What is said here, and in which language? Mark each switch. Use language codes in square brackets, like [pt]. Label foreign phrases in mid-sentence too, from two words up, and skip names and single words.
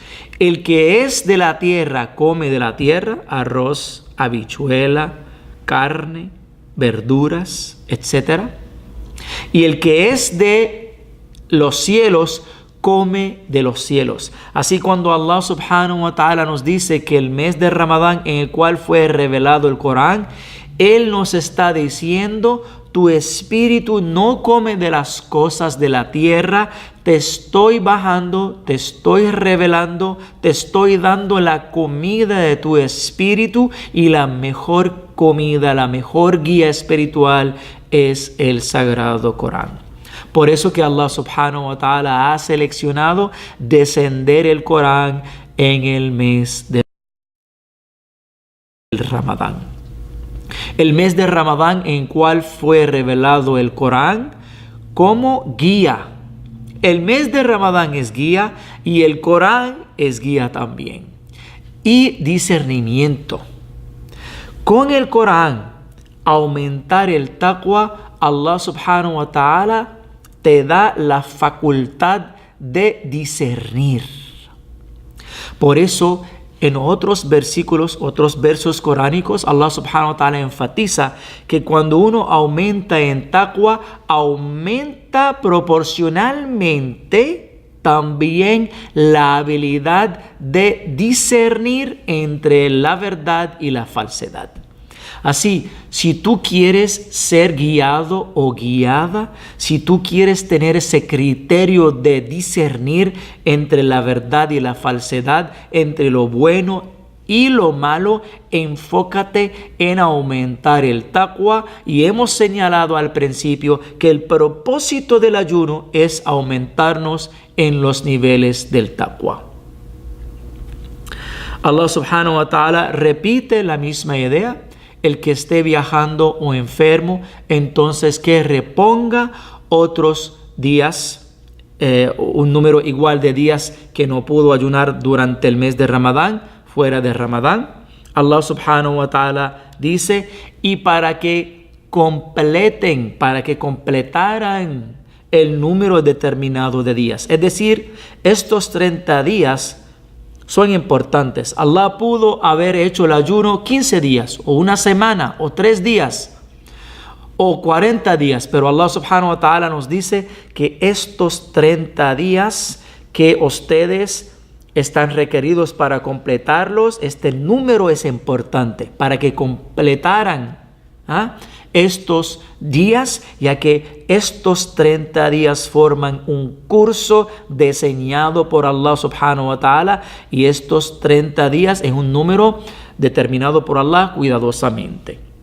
[es] El que es de la tierra come de la tierra, arroz, habichuela, carne, verduras, etc. Y el que es de los cielos come de los cielos. Así, cuando [ar] الله سبحانه وتعالى [es] nos dice que el mes de Ramadán, en el cual fue revelado el Corán, Él nos está diciendo: tu espíritu no come de las cosas de la tierra, te estoy bajando, te estoy revelando, te estoy dando la comida de tu espíritu, y la mejor comida, la mejor guía espiritual es el Sagrado Corán. Por eso que [ar] الله سبحانه وتعالى [es] ha seleccionado descender el Corán en el mes del Ramadán. El mes de Ramadán, en cual fue revelado el Corán como guía. El mes de Ramadán es guía y el Corán es guía también. Y discernimiento. Con el Corán, aumentar el taqwa, [ar] الله سبحانه وتعالى [es] te da la facultad de discernir. Por eso, en otros versículos, otros versos coránicos, [ar] الله سبحانه وتعالى [es] enfatiza que cuando uno aumenta en taqwa, aumenta proporcionalmente también la habilidad de discernir entre la verdad y la falsedad. Así, si tú quieres ser guiado o guiada, si tú quieres tener ese criterio de discernir entre la verdad y la falsedad, entre lo bueno y lo malo, enfócate en aumentar el taqwa. Y hemos señalado al principio que el propósito del ayuno es aumentarnos en los niveles del taqwa. [ar] الله سبحانه وتعالى [es] repite la misma idea. El que esté viajando o enfermo, entonces que reponga otros días, un número igual de días que no pudo ayunar durante el mes de Ramadán, fuera de Ramadán. [ar] الله سبحانه وتعالى [es] dice, y para que completaran el número determinado de días. Es decir, estos 30 días son importantes. Allah pudo haber hecho el ayuno 15 días, o una semana, o 3 días, o 40 días. Pero [ar] الله سبحانه وتعالى [es] nos dice que estos 30 días que ustedes están requeridos para completarlos, este número es importante para que completaran estos días, ya que estos 30 días forman un curso diseñado por [ar] الله سبحانه وتعالى, [es] y estos 30 días es un número determinado por Allah cuidadosamente.